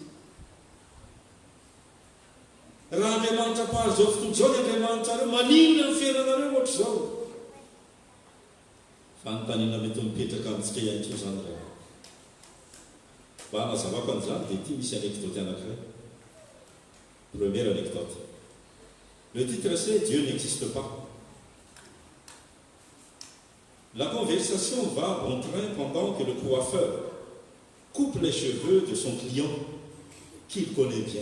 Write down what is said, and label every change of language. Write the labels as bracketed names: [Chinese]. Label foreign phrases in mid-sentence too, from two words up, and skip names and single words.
[Malagasy] raha Andriamanitra mpahary zao fotoana zao ny Andriamanitra reo maninona ny fiainanareo ohatra zao fanontaniana mety mipetraka amintsika ihany koa zany raha mba nazavako an'izany dia ity misy anecdote anankiray. [French] Première anecdote. Le titre c'est Dieu n'existe pas. La conversation va bon train pendant que le coiffeur coupe les cheveux de son client qu'il connaît bien.